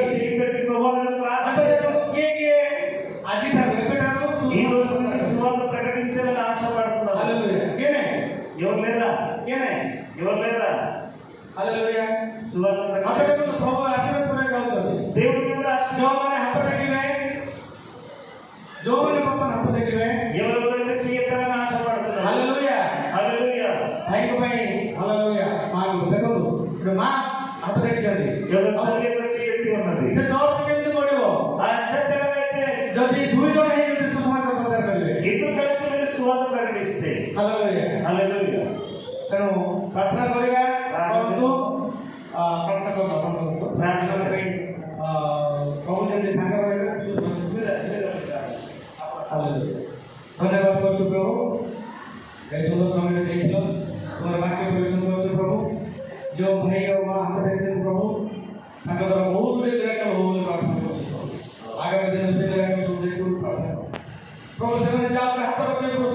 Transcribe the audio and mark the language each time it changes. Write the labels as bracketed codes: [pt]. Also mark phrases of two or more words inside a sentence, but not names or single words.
[te] చేపెట్టి ప్రభువును ప్రార్థన [or] ହାତ [te] చేస్తారు. [or] କିଏ ଆଜିଠାରୁ ଏବେଠାରୁ [te] ఈ రోజు నుండి సువార్త ప్రకటించాలని ఆశపడుతున్నారు. [or] హల్లెలూయా କିଏ ନାହିଁ [te] ఎవరు లేరా? [or] କିଏ ନାହିଁ [te] ఎవరు లేరా? హల్లెలూయా సువార్త [or] ହାତ [te] ప్రకటించాలి. [or] ଟେକନ୍ତୁ ପ୍ରଭୁ ଆଶୀର୍ବାଦ କରିବାକୁ ଯାଉଛନ୍ତି [te] దేవుడు మిమ్మల్ని ఆశీర్వదించాలి. [or] ଯେଉଁମାନେ ହାତ ଟେକିବେ ଯେଉଁମାନେ ବର୍ତ୍ତମାନ ହାତ ଟେକିବେ [te] ఎవరెవరైతే చేయగలని ఆశపడుతున్నారు. హల్లెలూయా హల్లెలూయా. [or] ଭାଇଙ୍କ ପାଇଁ ହallelujah ମାଙ୍କୁ ଦେଖନ୍ତୁ ଗୋଟେ ମା ହାତ ଟେକିଛନ୍ତି [te] ఎవరి తల్లి వచ్చి ఎత్తి ఉన్నది. [or] ସେ ଚର୍ଚ୍ଚ କେମିତି ବଢିବ [te] ఆ చర్చ ఎలాగైతే [or] ଯଦି ଦୁଇ ଜଣ ହେଇ ଯଦି ସୁସମାଚାର ପ୍ରଚାର କରିବେ [te] ఇద్దరు కలిసి మీరు సువార్త ప్రకటిస్తే. [or] ହallelujah [te] హల్లెలూయా. [or] ତେଣୁ ପ୍ରାର୍ଥନା କରିବା କରନ୍ତୁ ପ୍ରାର୍ଥନା କରନ୍ତୁ [te] ప్రార్థన చేయండి. [or] ପ୍ରଭୁ ଯେମିତି ସାଙ୍ଗ ରହିବେ hallelujah ଧନ୍ୟବାଦ କରୁଛୁ ପ୍ରଭୁ ଏ ସୁନ୍ଦର ସମୟ ଦେଇଥିଲ ତୁମର ବାକ୍ୟ ପରିବେଷଣ କରୁଛୁ ପ୍ରଭୁ ଯେଉଁ ଭାଇ ଆଉ ମା ହାତ ଟେକିଛନ୍ତି ପ୍ରଭୁ ତାଙ୍କ ଦ୍ୱାରା ବହୁତ ଗୁଡ଼ିଏ ମିରାକଲ୍ ହବ ବୋଲି ପ୍ରାର୍ଥନା କରୁଛୁ ପ୍ରଭୁ ଆଗାମୀ ଦିନରେ ସେ ମିରାକଲ୍ ସବୁ ଦେଖିବୁ ପ୍ରାର୍ଥନା କରୁଛୁ ପ୍ରଭୁ ସେମାନେ ଯାହା ଉପରେ ହାତ ରଖିବେ ପ୍ରଭୁ